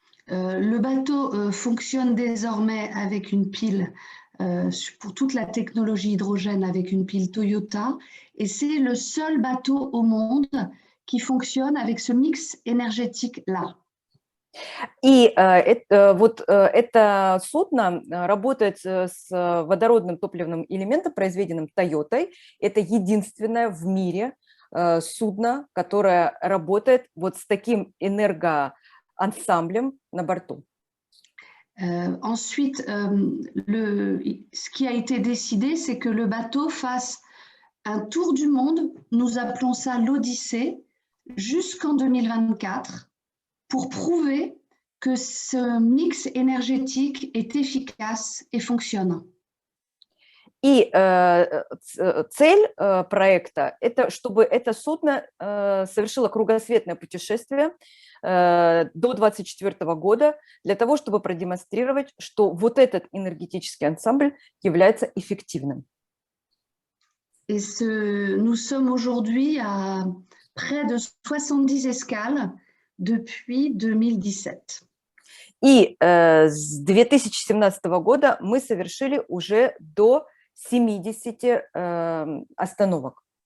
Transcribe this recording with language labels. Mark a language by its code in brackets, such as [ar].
[fr] Le bateau fonctionne désormais avec une pile, pour toute la technologie hydrogène, avec une pile Toyota, et c'est le seul bateau au monde qui fonctionne avec ce mix énergétique-là. [ru] И это судно работает с водородным топливным элементом, произведенным Toyota. Это единственное в мире судно, которое работает вот с таким энергоансамблем на борту. [fr] Ensuite, ce qui a été décidé, c'est que le bateau fasse un tour du monde, nous appelons ça l'Odyssée, jusqu'en 2024, pour prouver que ce mix énergétique est efficace et fonctionne. [ru] И цель проекта – это чтобы это судно совершило кругосветное путешествие до 2024 года для того, чтобы продемонстрировать, что вот этот энергетический ансамбль является эффективным. [fr] Et nous sommes aujourd'hui à près de 70 escales depuis 2017. [ru] И с 2017 года мы совершили уже до 70 остановок.